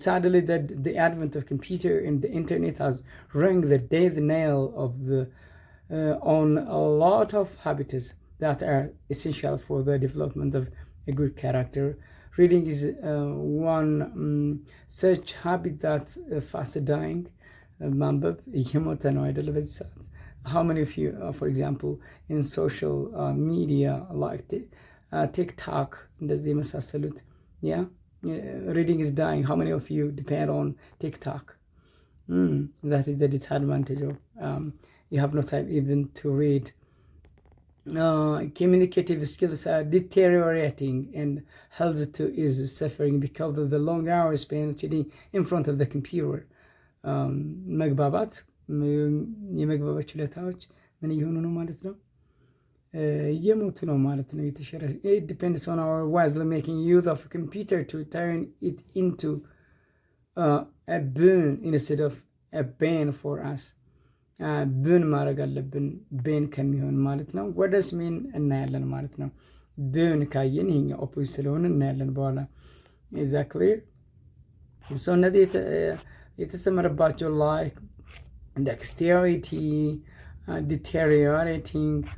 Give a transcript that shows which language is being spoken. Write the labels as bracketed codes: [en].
[en] Sadly, that the advent of computer and the internet has rung the death knell of the on a lot of habits that are essential for the development of a good character. Reading is one such habit that fast dying. [am] ማንበብ እየሞተ ነው አይደለ በዚህ ሰዓት? [en] How many of you, for example, in social media like TikTok [am] እንደዚህ የመሳሰሉት, [en] yeah, reading is dying. How many of you depend on TikTok? That is the disadvantage of you have no time even to read. Communicative skills are deteriorating and health too is suffering because of the long hours spent sitting in front of the computer. [am] መግባባት የመግባባት ችሎታዎች ምን እየሆኑ ነው ማለት ነው? እየሞቱ ነው ማለት ነው። [en] It depends on our wisely making use of a computer to turn it into a boon instead of a bane for us. [am] ብን ማድረግ አለብን ብን ከሚሆን ማለት ነው። ወደስ ሜን እናያለን ማለት ነው። ብን ካየን ይሄኛው ኦፖዚት ስለሆነ እናያለን በኋላ። ኤግዛክትሊ ሶ እነዚህ የተሰመረባቸው ላይክ ደክስቴሪቲ deteriorating.